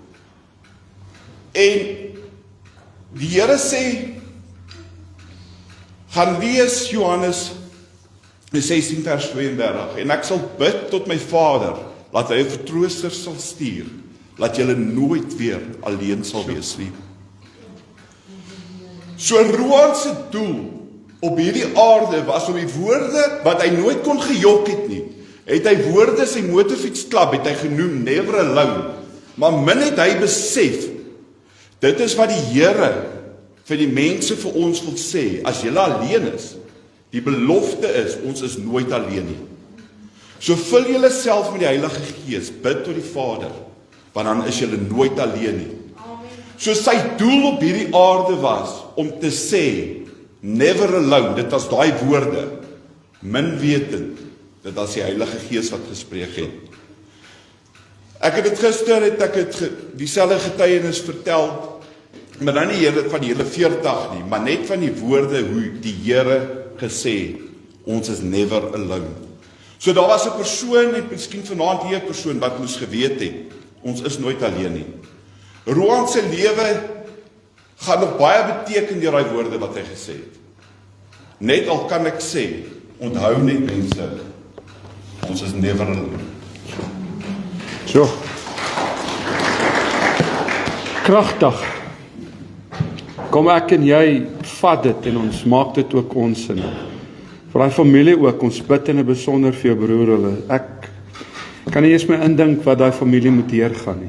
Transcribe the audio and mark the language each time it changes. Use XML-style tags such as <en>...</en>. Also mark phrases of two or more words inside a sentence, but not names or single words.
<af>En die Here sê, gaan lees Johannes 16 vers 32, en ek sal bid tot my Vader, laat hy 'n vertrooster sal stuur, laat julle nooit weer alleen sal wees nie. So Roan se doel op hierdie aarde was om die woorde wat hy nooit kon gejok het nie, het hy woorde sy motorfietsklap het hy genoem,</af> <en>never alone,</en> <af>maar min het hy besef, dit is wat die Here vir die mense vir ons wil sê, as julle alleen is, die belofte is, ons is nooit alleen nie. So vul julle self met die Heilige Gees, bid tot die Vader, want dan is julle nooit alleen nie. So sy doel op hierdie aarde was, om te sê,</af> <en>never alone,</en> <af>dit was daai woorde, min wetend, dit was die Heilige Gees wat gespreek het. Ek het dit gister, dieselfde getuienis vertel, maar dan nie van die hele 40 nie, maar net van die woorde, hoe die Here gesê, ons is</af> <en>never alone.</en> <af>So daar was 'n persoon, en miskien vanaand hier 'n persoon, wat moes geweet het, ons is nooit alleen nie. Roan se lewe gaan nog baie beteken deur daai woorde wat hy gesê het. Net al kan ek sê, onthou net mense, ons is</af> <en>never alone.</en> <af>So. Kragtig. Kom ek en jy vat dit en ons maak dit ook ons in. Vir daai familie ook, ons bid in 'n besonder vir jou broer hulle. Ek kan nie eens my indink wat daai familie moet deurgaan nie.</af>